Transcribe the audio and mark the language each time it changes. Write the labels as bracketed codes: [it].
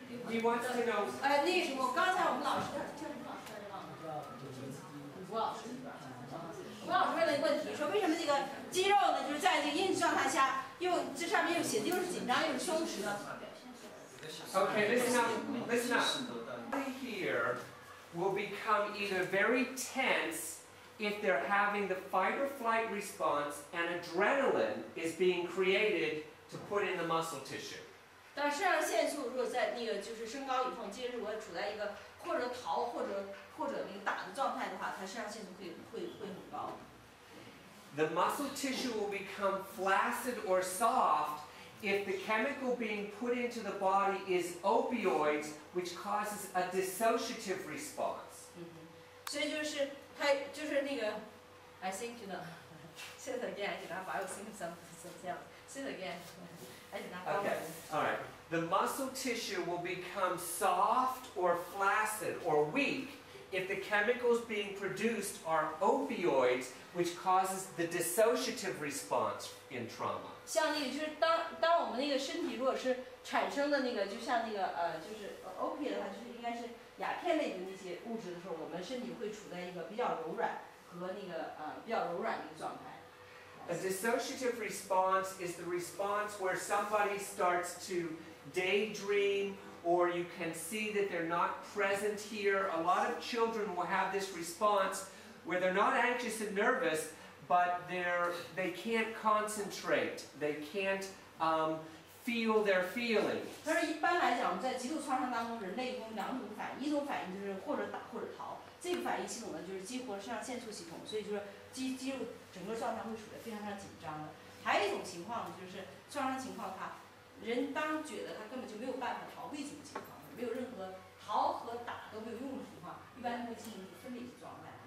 [en] He wants to know. [zh] 那个什么，刚才我们老师叫什么老师来着？吴老师。吴老师问了一个问题，说为什么这个肌肉呢，就是在这个硬状态下，这上面又写的又是紧张又是松弛呢？ [en] Okay, listen up. Listen up. Here will become either very tense if they're having the fight or flight response and adrenaline is being created to put in the muscle tissue. [zh] 但肾上腺素如果在那个就是升高以后，肌肉如果处在一个或者逃或者那个打的状态的话，它肾上腺素会很高。 [en] The muscle tissue will become flaccid or soft if the chemical being put into the body is opioids, which causes a dissociative response. [zh] 所以就是它就是那个 [en] I think呢 ，say it again， I did not buy something else. Say it again. I did not buy. Okay, all right. The muscle tissue will become soft or flaccid or weak if the chemicals being produced are opioids, which causes the dissociative response in trauma. [zh] 像那个就是当我们那个身体如果是产生的那个，就像那个就是opiate 的话，就是应该是鸦片类的那些物质的时候，我们身体会处在一个比较柔软和那个比较柔软的一个状态。 [en] A dissociative response is the response where somebody starts to daydream, or you can see that they're not present here. A lot of children will have this response where they're not anxious and nervous, but they can't concentrate. They can't feel their feelings. [zh] 但是一般来讲，我们在极度创伤当中，人类一共两种反应，一种反应就是或者打或者逃。这个反应系统呢，就是激活肾上腺素系统，所以就是肌肉整个状态会处在非常紧张的。还有一种情况呢，就是创伤情况的话，人当觉得他根本就没有办法逃避这种情况，没有任何逃和打都没有用的情况，一般会进入分离状态。